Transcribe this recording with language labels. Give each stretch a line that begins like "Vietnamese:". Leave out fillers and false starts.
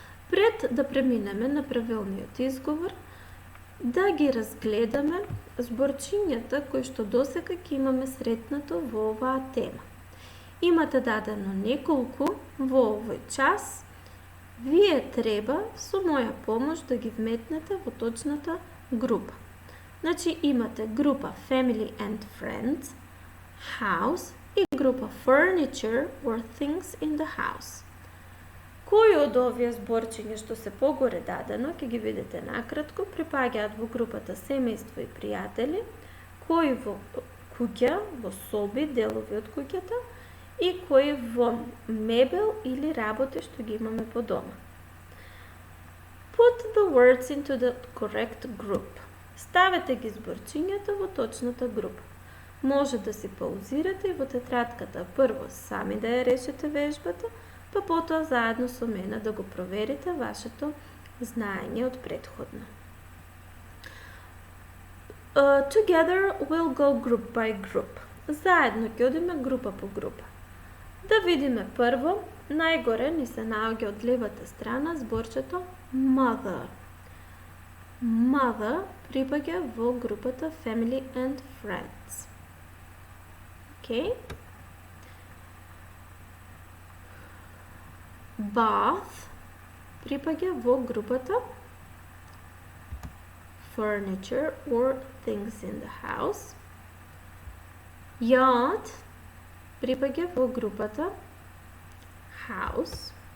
Macedonian: Пред да преминеме на правилниот изговор, да ги разгледаме зборчињата кои што досега ќе имаме сретнато во оваа тема. Имате дадено неколку во овој час. Вие треба со моја помош да ги вметнете во точната група. Значи имате група Family and Friends, House и група Furniture or Things in the House. Кои од овие зборчиња што се погоре дадено, ќе ги видите накратко, припаѓаат во групата семејство и пријатели, кои во куќа, во соби, делови од куќата и кои во мебел или работи што ги имаме по дома.
English: Put the words into the correct group.
Macedonian: Ставете ги зборчињата во точната група. Може да си паузирате и во тетрадката прво сами да ја решите вежбата, па потоа заедно со мене да го проверите вашето знаење од претходно.
English: Together we'll go group by group.
Macedonian: Заедно ќе одиме група по група. Да видиме прво, најгоре ни се наоѓа од левата страна зборчето mother. Mother припаѓа во групата Family and Friends. Okay? Bath припаѓа во групата Furniture or Things in the House. Yard припаѓа во групата House.